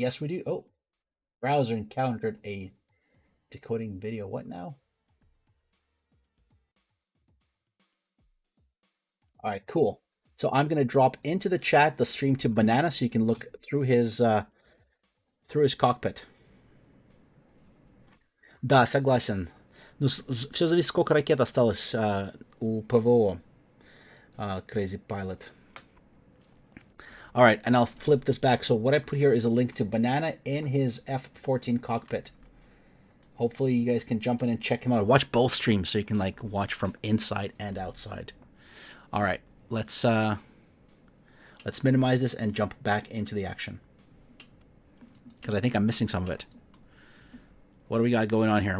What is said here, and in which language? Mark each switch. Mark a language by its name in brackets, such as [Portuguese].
[English] Yes, we do. Oh, browser encountered a decoding video. What now? All right, cool. So I'm going to drop into the chat the stream to Banana so you can look through his cockpit. [Russian] Да, согласен. Ну, все зависит, сколько ракет осталось у ПВО. [English] Crazy Pilot. All right, and I'll flip this back. So what I put here is a link to Banana in his F-14 cockpit. Hopefully you guys can jump in and check him out. Watch both streams so you can like watch from inside and outside. All right, let's minimize this and jump back into the action, because I think I'm missing some of it. What do we got going on here?